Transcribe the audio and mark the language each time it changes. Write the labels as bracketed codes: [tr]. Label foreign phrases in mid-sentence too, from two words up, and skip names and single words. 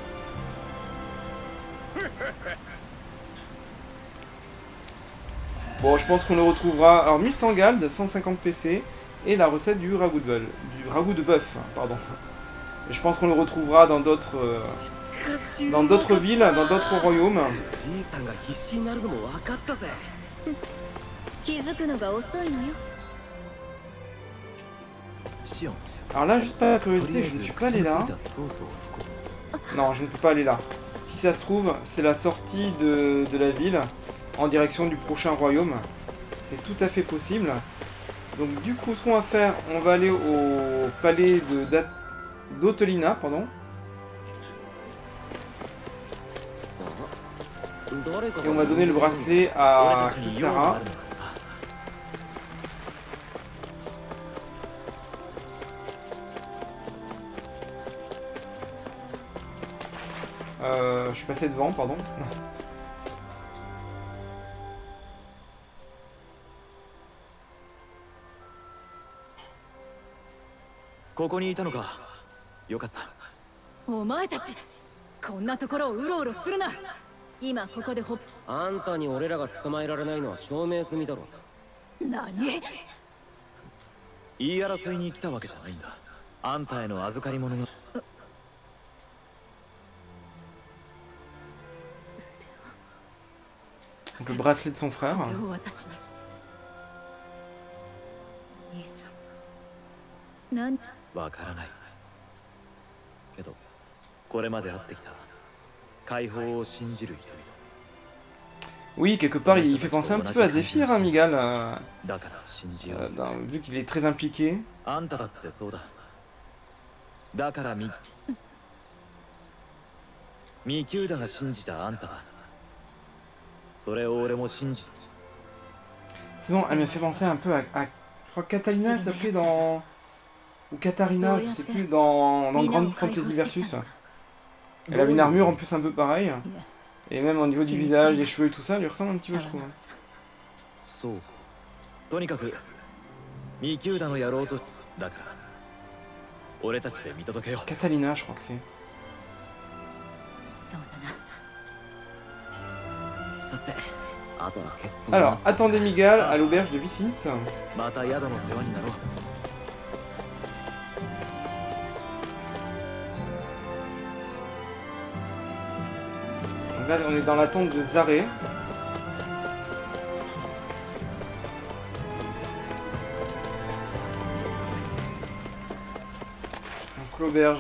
[fr] Bon, je pense qu'on le retrouvera... Alors, 1100 Gald, 150 PC, et la recette du ragoût de bœuf, pardon. Et je pense qu'on le retrouvera dans d'autres villes, dans d'autres royaumes. [ja] じいさんが必死になるのも分かったぜ。気づくのが遅いのよ。シオン、 [fr] Alors là, juste par [ja] とりあ [fr] curiosité, [ja] え [fr] je [ja] ず [fr] ne suis [ja] 口 [fr] pas [ja] に [fr] allé [ja] つい [fr] là. [ja] たソースを吹こう。 [fr] Non, je ne peux pas aller là. Si ça se trouve, c'est la sortie de la ville en direction du prochain royaume. C'est tout à fait possible. Donc du coup, ce qu'on va faire, on va aller au palais d'Otelina, pardon. Et on va donner le bracelet [ja] 俺 [fr] à [ja] たちに用が [fr] Kisara. [ja] あるのだ。 [fr] Je suis passé devant, pardon. [ja] ここにいたのか。よかった。お前たちこんなところをうろうろするな。今ここでほっあんたに俺らが捕まえられないのは証明済みだろ。何？言い争いに来たわけじゃないんだ。あんたへの預かり物が。 [fr] Donc le bracelet de son frère. [ja] これを私に。兄さん。何？わからない。けど、これまで会ってきた解放を信じる人々。 [fr] Oui, quelque part, il fait penser un petit peu à Zephyr, hein, Migal, [ja] だから信じよう。 [fr] vu qu'il est très impliqué. [ja] あんただってそうだ。だからミキューダが信じたあんただ。それを俺も信じた。 [fr] C'est bon, elle me fait penser un peu à je crois que Catalina, elle s'appelait dans... Ou Katarina, je sais plus, dans Grand Fantasy Versus. Elle avait une armure en plus un peu pareille. Et même au niveau du visage, des cheveux et tout ça, elle lui ressemble un petit peu, je trouve. [ja] そう。とにかくミキューダのやろうとだから俺たちで見届けよう。 [fr] Catalina, je crois que c'est. [ja] そうだな。さて、あとは結構 [fr] Alors, attendez Migal à l'auberge de Vicinte. [ja] また宿の世話になろう。 [fr] Donc là, on est dans l'attente de Zaré. Donc l'auberge.